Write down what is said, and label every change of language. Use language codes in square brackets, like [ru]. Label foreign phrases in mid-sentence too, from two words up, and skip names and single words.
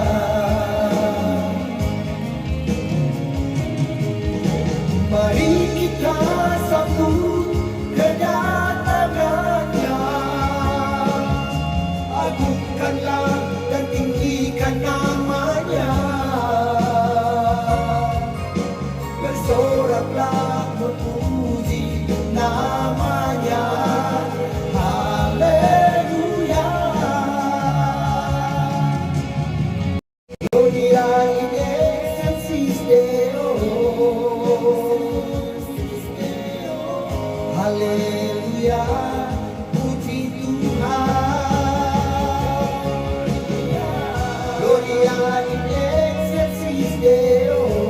[id] Mari kita sambut kedatangannya, agungkanlah dan tinggikan namanya, bersoraklah memuji namanya. Haleluya. [la] Gloria in excelsis Deo. [id] Haleluya, puji Tuhan. [la] Gloria in excelsis Deo.